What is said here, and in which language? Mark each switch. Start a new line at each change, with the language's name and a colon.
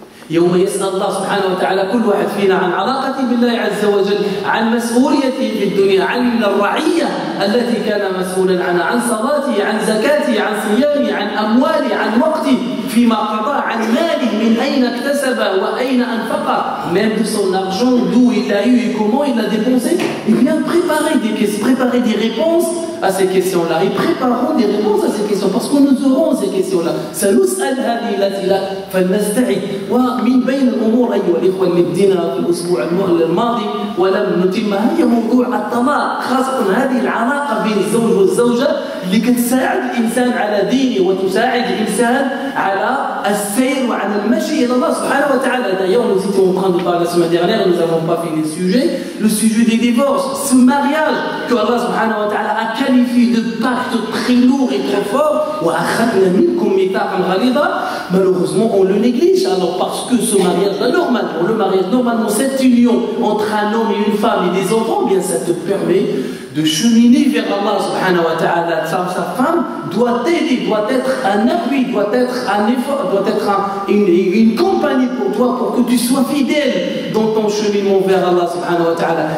Arabic: يوم يسأل الله سبحانه وتعالى كل واحد فينا عن علاقته بالله عز وجل، عن مسؤوليته في الدنيا، عن الرعية التي كان مسؤولا عنها، عن صلاته، عن زكاته، عن صيامه، عن أمواله، عن وقته فيما قضى عن ماله من أين اكتسبه وأين أنفقه,
French: même de son argent, d'où il a eu et comment il a dépensé. Il vient préparer des réponses à ces questions-là. Ils prépareront des réponses à ces questions parce que nous aurons ces questions-là.
Arabic: سنسأل هذه الأسئلة فلنستعد. ومن بين الأمور أيها الإخوة اللي بدينا في الأسبوع الماضي ولم نتمها هي موضوع الطلاق, خاصة هذه العلاقة بين الزوج والزوجة اللي كتساعد الإنسان على دينه وتساعد الإنسان على السير وعلى المشي إلى الله سبحانه وتعالى.
French: D'ailleurs, nous étions en train de parler la semaine dernière, nous n'avons pas fini le sujet des divorces, ce mariage que Allah subhanahu wa ta'ala a qualifié de pacte très lourd et très fort.
Arabic: وأخذنا منكم ميثاقا غليظا.
French: Malheureusement, on le néglige. Alors parce que ce mariage-là, normalement, cette union entre un homme et une femme et des enfants, bien ça te permet de cheminer vers Allah subhanahu wa ta'ala. Sa femme doit t'aider, doit être un appui, doit être un effort, doit être une compagnie pour toi pour que tu sois fidèle dans ton cheminement vers Allah subhanahu wa ta'ala.